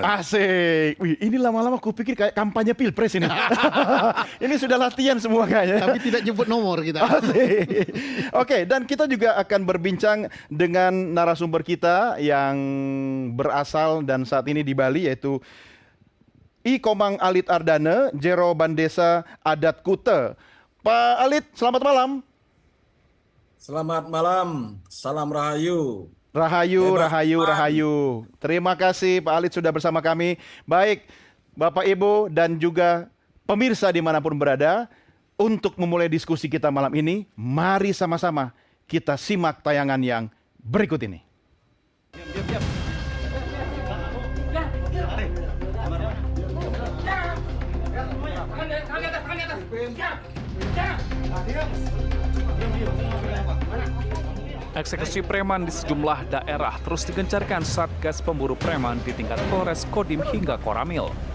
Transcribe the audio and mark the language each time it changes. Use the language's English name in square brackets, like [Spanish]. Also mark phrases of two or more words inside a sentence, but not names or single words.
[Indonesian] Asik. Wih, ini lama-lama aku pikir kayak kampanye pilpres ini. Ini sudah latihan semua kayaknya. Tapi tidak nyebut nomor kita. Asik. Oke, dan kita juga akan berbincang dengan narasumber kita yang berasal dan saat ini di Bali, yaitu I Komang Alit Ardana, Jero Bandesa Adat Kute. Pak Alit, selamat malam. Selamat malam, salam rahayu. Rahayu, Bebas rahayu, preman. rahayu. Terima kasih Pak Alit sudah bersama kami. Baik, Bapak Ibu dan juga pemirsa dimanapun berada, untuk memulai diskusi kita malam ini, mari sama-sama kita simak tayangan yang berikut ini. Eksekusi preman di sejumlah daerah terus digencarkan Satgas Pemburu Preman di tingkat Polres, Kodim hingga Koramil.